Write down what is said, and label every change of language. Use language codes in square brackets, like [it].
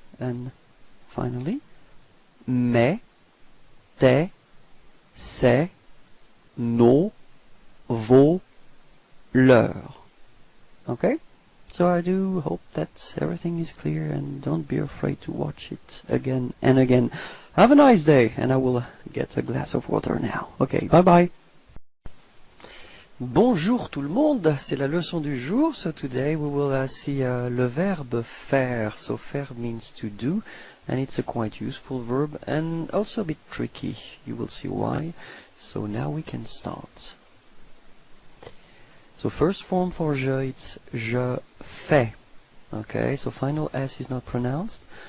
[en] And finally, mes, tes, ses, nos, vos, leur. Okay? So I do hope that everything is clear and don't be afraid to watch it again and again. Have a nice day and I will get a glass of water now. Okay, bye bye. [fr] Bonjour tout le monde, c'est la leçon du jour. [en] So today we will see le verbe faire. So faire means to do and it's a quite useful verb and also a bit tricky. You will see why. So now we can start. So first form for je, it's je fais. Okay, so final S is not pronounced.